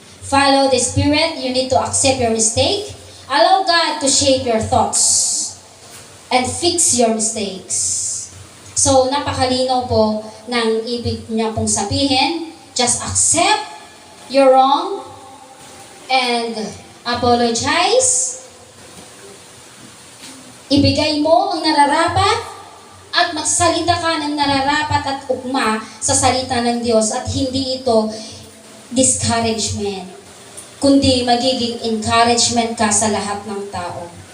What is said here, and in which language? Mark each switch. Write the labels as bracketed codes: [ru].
[en] Follow the Spirit, you need to accept your mistake. Allow God to shape your thoughts and fix your mistakes. [tl] So, napakalinaw po ng ibig niya pong sabihin. [en] Just accept your wrong and apologize. [tl] Ibigay mo ang nararapat at magsalita ka ng nararapat at ugma sa salita ng Diyos at hindi ito discouragement, kundi magiging encouragement ka sa lahat ng tao.